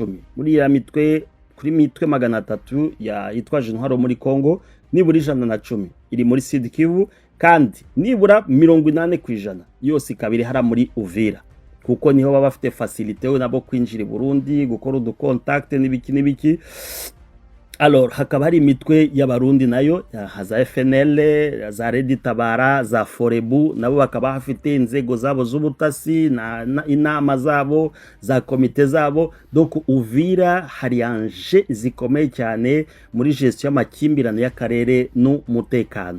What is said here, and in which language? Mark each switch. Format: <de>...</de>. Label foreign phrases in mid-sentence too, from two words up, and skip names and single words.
<rw>Muri iriya mitwe, kuri mitwe 300 yitwaje intwaro muri Congo, nibura 110 iri muri Sud Kivu, kandi nibura 80% yose ikabiri hara muri Uvira, kuko niho baba bafite facilité we nabo kwinjira i Burundi gukora uducontact n'ibiki. Alors hakaba hari imitwe y'abarundi nayo za FNL, za Redi Tabara, za Forebu, nabo bakaba hafite inzego zabo z'ubutasi na inama zabo za komite zabo. Donc Uvira hari anje zikomeye cyane muri gestion y'amakimbirane y'akarere n'umutekano.</rw>